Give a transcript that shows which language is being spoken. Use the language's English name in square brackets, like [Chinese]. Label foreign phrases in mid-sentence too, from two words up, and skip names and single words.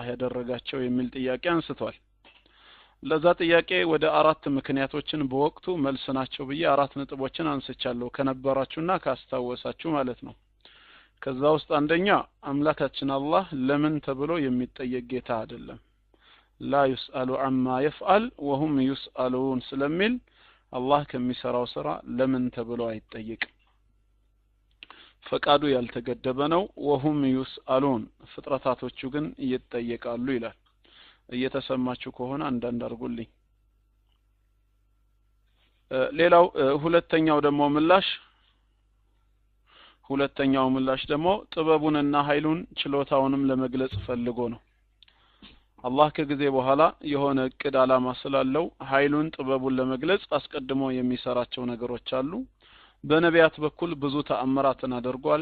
[Amharic] ያደረጋቸው የሚል ጥያቄ አንስቷል ለዛ ጥያቄ ወደ አራት ምክንያቶችን በወቅቱ መልስ ናቸው ብዬ አራት ነጥቦችን አንስቻለሁ ከነበራችሁና ካስታወሳችሁ ማለት ነው ከዛ ውስጥ አንደኛ አምላካችን አላህ ለምን ተብሎ የሚጠየቅ ጌታ አይደለም [Arabic] لا يسأل عما يفعل وهم يسألون [Amharic] ስለሚል አላህ ከሚሰራው ስራ ለምን ተብሎ አይጠየቅም ፈቃዱ ያልተገደበ ነው [Arabic] وهم يسألون [Amharic] ፍጥረታቶቹ ግን ይጠየቃሉ ይላል እየተሰማችሁ ከሆነ አንዳንድ አርጉልኝ ሌላው ሁለተኛው ምላሽ ደግሞ ጥበቡንና ኃይሉን ችሎታውንም ለመግለጽ ፈልጎ ነው አላህ ከጊዜ በኋላ የሆነ እቅድ አላማ ስላለው ኃይሉን ጥበቡን ለመግለጽ አስቀድሞ የሚሰራቸው ነገሮች አሉ በነቢያት በኩል ብዙ ተአምራትን አድርጓል